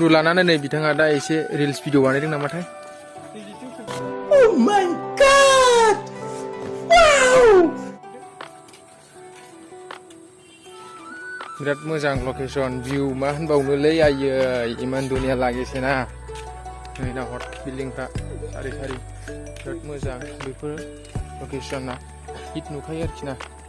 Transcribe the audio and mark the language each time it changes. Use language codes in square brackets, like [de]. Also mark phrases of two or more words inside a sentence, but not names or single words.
[brx] लानानै नै बिथाङा दा एसे [en] reels video [brx] बानायदों नामाथाय [en] Oh my god! [brx] Wow! बिराद मोजां [en] location view [brx] मा होनबावनोलै आयै इमान दुनिया लागेसेना नै दा हट बिल्डिंफ्रा सारि बिराद मोजां बेफोर लकेसना हिट नुखायो आरोखि ना